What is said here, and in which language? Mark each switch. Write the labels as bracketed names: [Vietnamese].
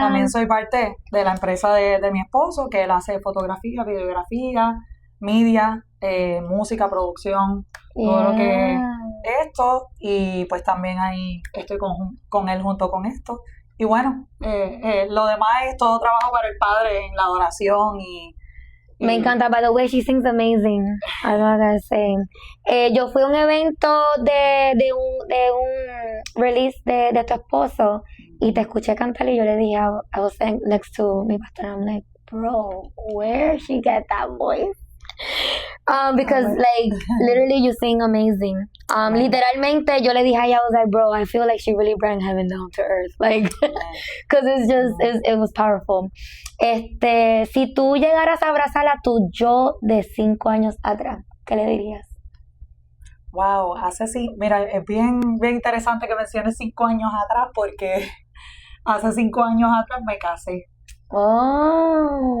[Spanish] También soy parte de la empresa de mi esposo, que él hace fotografía, videografía, media, música, producción, todo lo que [English] Yeah. [Spanish] esto, y pues también ahí estoy con él junto con esto. Y bueno, lo demás es todo trabajo para el Padre en la adoración y [English] Me encanta, by the way, she sings amazing. [Spanish] I don't gotta say. Yo fui a un evento de un release de tu esposo y te escuché cantar y yo le dije, I was sitting next to mi pastor, I'm like, bro, where she get that voice? [English] Because like literally you sing amazing. Literalmente yo le dije a ella, I was like, bro, I feel like she really brought heaven down to earth, like, because it was powerful. [Spanish] Si tú llegaras a abrazar a tu yo de 5 años atrás, ¿qué le dirías? wow, mira, es bien interesante que menciones 5 años atrás porque hace 5 años atrás me casé. Oh.